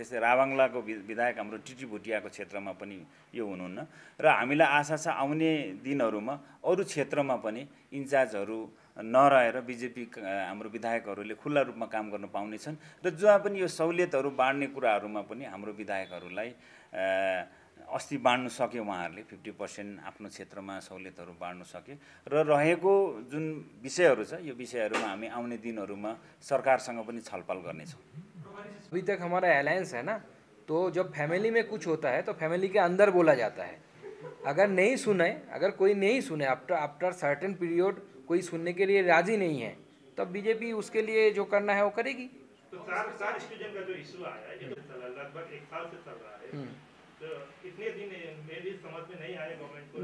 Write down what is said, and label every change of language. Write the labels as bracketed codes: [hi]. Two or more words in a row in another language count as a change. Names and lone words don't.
[ne] त्यस्तै राभाङलाको विधायक हाम्रो टिटी भुटियाको क्षेत्रमा पनि यो हुनुहुन्न र हामीलाई आशा छ आउने दिनहरूमा अरू क्षेत्रमा पनि इन्चार्जहरू नरहेर बिजेपी हाम्रो विधायकहरूले खुल्ला रूपमा काम गर्न पाउनेछन् र जहाँ पनि यो सहुलियतहरू बाँड्ने कुराहरूमा पनि हाम्रो विधायकहरूलाई अस्ति बाँड्नु सके, उहाँहरूले 50% आफ्नो क्षेत्रमा सहुलियतहरू बाँड्नु सके र रहेको जुन विषयहरू छ यो विषयहरूमा हामी आउने दिनहरूमा सरकारसँग पनि छलफल गर्नेछौँ। [hi] अभी तक हमारा अलायंस है ना, तो जब फैमिली में कुछ होता है तो फैमिली के अंदर बोला जाता है। अगर नहीं सुने, अगर कोई नहीं सुने, [en] after certain period [hi] कोई सुनने के लिए राजी नहीं है, तब बीजेपी उसके लिए जो करना है वो करेगी। तो 4 स्टूडेंट का जो इशू आया ये तो लगभग 1 साल से चल रहा है, तो इतने दिन मेरी समझ में नहीं आया गवर्नमेंट को।